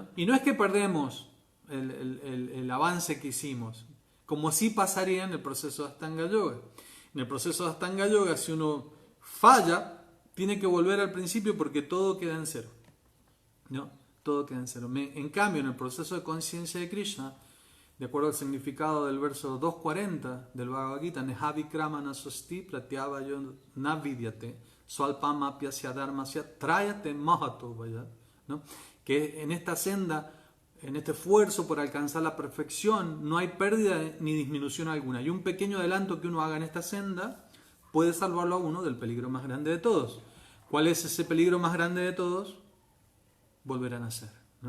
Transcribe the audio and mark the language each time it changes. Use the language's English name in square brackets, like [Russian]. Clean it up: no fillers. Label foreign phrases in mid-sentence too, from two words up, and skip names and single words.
[Spanish] Y no es que perdemos el avance que hicimos, como sí pasaría en el proceso de Astanga Yoga. En el proceso de Astanga Yoga, si uno falla, tiene que volver al principio porque todo queda en cero, ¿no? Todo queda en cero. En cambio, en el proceso de conciencia de Krishna, de acuerdo al significado del verso 240 del Bhagavad Gita, [Sanskrit] Nehavikramana sosti pratyavayo navidyate swalpam apyasya dharmasya trayate mahato vaya, [Spanish] ¿no? Que en esta senda, en este esfuerzo por alcanzar la perfección, no hay pérdida ni disminución alguna. Y un pequeño adelanto que uno haga en esta senda puede salvarlo a uno del peligro más grande de todos. ¿Cuál es ese peligro más grande de todos? Volver a nacer, ¿no?